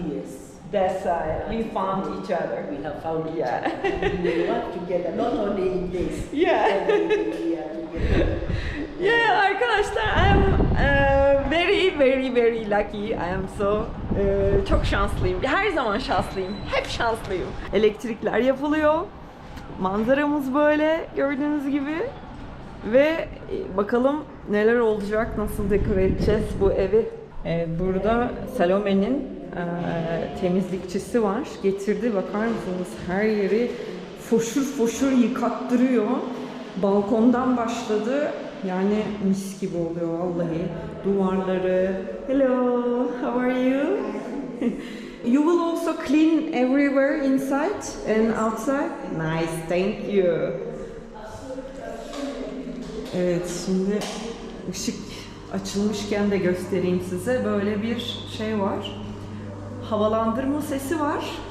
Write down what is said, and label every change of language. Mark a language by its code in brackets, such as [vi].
[en] Yes. That's why we found each other. We have found each Yeah. other. We will work together, not only in this. Yeah. We are together. Yeah, arkadaşlar, I'm very lucky. I am so [tr] çok şanslıyım. Her zaman şanslıyım. Hep şanslıyım. Elektrikler yapılıyor. Manzaramız böyle gördüğünüz gibi. Ve bakalım neler olacak, nasıl dekore edeceğiz bu evi. Burada Salome'nin temizlikçisi var. Getirdi, bakar mısınız? Her yeri foşur yıkattırıyor. Balkondan başladı. Yani mis gibi oluyor vallahi. Duvarları. [en] Hello, how are you? You will also clean everywhere inside and outside. Nice, thank you. [tr] Evet, şimdi ışık açılmışken de göstereyim size. Böyle bir şey var. Havalandırma sesi var.